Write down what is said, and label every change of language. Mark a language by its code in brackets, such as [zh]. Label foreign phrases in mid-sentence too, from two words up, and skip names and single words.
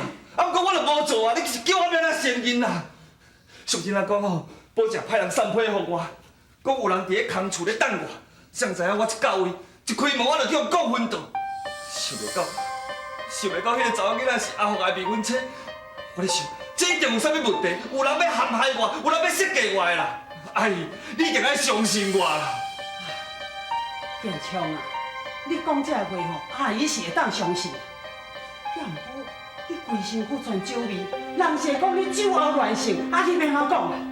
[nan] 啊，不过我就无做啊，你是叫我要哪承认啦？上真来讲吼，保证派人散批互我，讲有人伫咧空厝咧等我，谁知影我一到位，一开门我就叫人讲昏倒。想袂到迄个查某囡仔是阿福的未婚妻，我咧想，这一定有啥物问题，有人要陷害我，有人要设计我的啦。阿姨，你一定要相信我啦。建昌啊，你讲这话吼，阿姨是会当相信的。也毋过，你规身躯全酒味，人是会讲你酒后乱性，啊你要安怎讲啦？